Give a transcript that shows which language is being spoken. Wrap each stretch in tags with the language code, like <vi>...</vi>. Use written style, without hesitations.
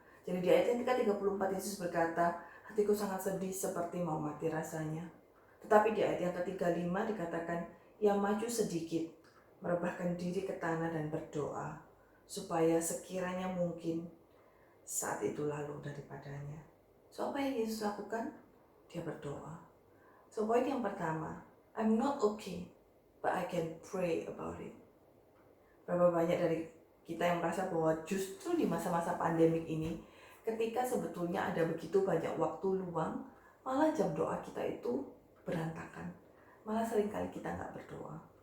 <id>Jadi di ayat yang ke-34 Yesus berkata, hatiku sangat sedih seperti mau mati rasanya. Tetapi di ayat yang ke-35 dikatakan, yang maju sedikit, merebahkan diri ke tanah dan berdoa, supaya sekiranya mungkin saat itu lalu daripadanya. So apa yang Yesus lakukan? Dia berdoa.</id> <en>So</en> <id>poin yang pertama,</id> <en>I'm not okay, but I can pray about it.</en> <id>Berapa banyak dari kita yang merasa bahwa justru di masa-masa pandemik ini, ketika sebetulnya ada begitu banyak waktu luang, malah jam doa kita itu berantakan. Malah seringkali kita nggak berdoa.</id>